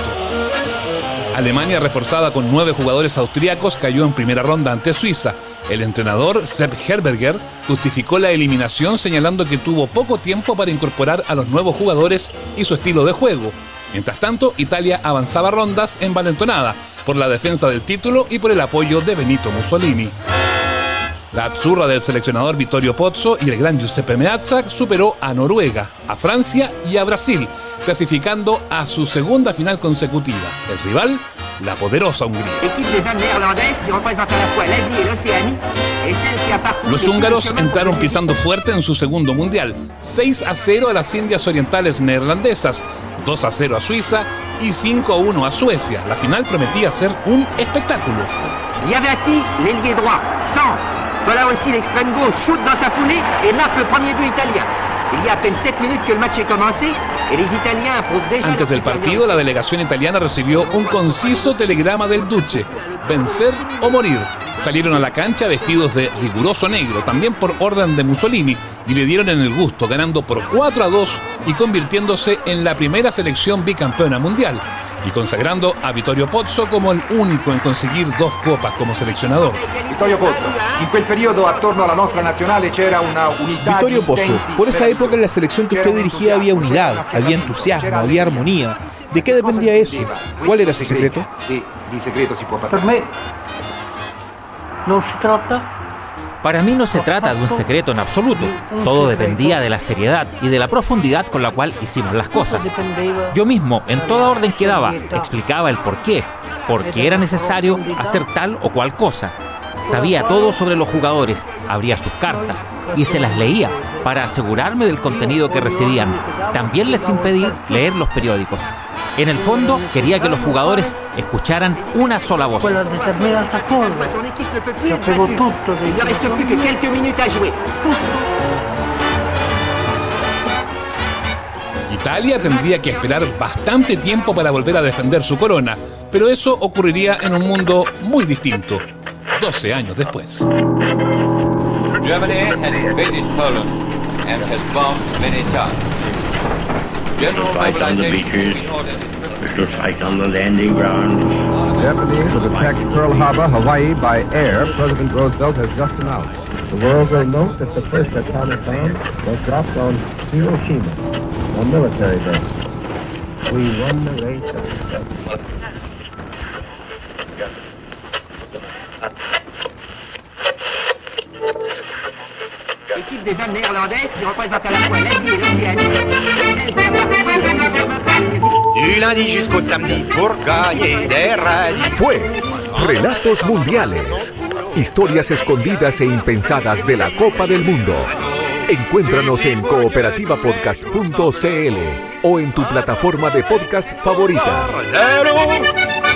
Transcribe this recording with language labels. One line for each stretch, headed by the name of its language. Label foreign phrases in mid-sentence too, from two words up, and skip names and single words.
Spanish: Alemania, reforzada con 9 jugadores austríacos, cayó en primera ronda ante Suiza. El entrenador Sepp Herberger justificó la eliminación señalando que tuvo poco tiempo para incorporar a los nuevos jugadores y su estilo de juego. Mientras tanto, Italia avanzaba rondas envalentonada por la defensa del título y por el apoyo de Benito Mussolini. La azzurra del seleccionador Vittorio Pozzo y el gran Giuseppe Meazza superó a Noruega, a Francia y a Brasil, clasificando a su segunda final consecutiva. El rival, la poderosa Hungría. Los húngaros entraron pisando fuerte en su segundo mundial, 6-0 a las Indias Orientales neerlandesas, 2-0 a Suiza y 5-1 a Suecia. La final prometía ser un espectáculo.
French: Liavati, l'ailier droit, centre. Voilà aussi l'extrême gauche, shoot dans sa foulée et marque le premier but italien. Il y a à peine 7 minutes que le match est commencé et les Italiens approuvent déjà.
Spanish: Antes del partido, la delegación italiana recibió un conciso telegrama del Duce: vencer o morir. Salieron a la cancha vestidos de riguroso negro, también por orden de Mussolini, y le dieron en el gusto, ganando por 4-2 y convirtiéndose en la primera selección bicampeona mundial, y consagrando a Vittorio Pozzo como el único en conseguir 2 copas como seleccionador.
Italian: Vittorio Pozzo, en quel periodo attorno alla nostra nazionale c'era una unità.
Spanish: Vittorio Pozzo, por esa época en la selección que usted dirigía había unidad, había entusiasmo, había armonía. ¿De qué dependía eso? ¿Cuál era su secreto?
Italian: Sí, di segreto si può parlare.
Spanish: Para mí no se trata de un secreto en absoluto. Todo dependía de la seriedad y de la profundidad con la cual hicimos las cosas. Yo mismo, en toda orden que daba, explicaba el por qué era necesario hacer tal o cual cosa. Sabía todo sobre los jugadores, abría sus cartas y se las leía para asegurarme del contenido que recibían. También les impedí leer los periódicos. En el fondo, quería que los jugadores escucharan una sola voz.
French: Il ne reste plus que quelques minutes à jouer.
Spanish: Italia tendría que esperar bastante tiempo para volver a defender su corona, pero eso ocurriría en un mundo muy distinto, 12 años después.
English: Germany has invaded Poland and has bombed many times. General mobilization in order. We shall fight on the landing ground. Japanese have attacked Pearl Harbor, Hawaii by air, President Roosevelt has just announced. The world will note that the first atomic bomb was dropped on Hiroshima, a military base. We won the race of
French: Équipe des Alpes néerlandaises qui représente à la fois l'Asie et l'Océanie. Du lundi jusqu'au samedi pour gagner des rallyes.
Spanish: Fue Relatos Mundiales. Historias escondidas e impensadas de la Copa del Mundo. Encuéntranos en cooperativapodcast.cl o en tu plataforma de podcast favorita.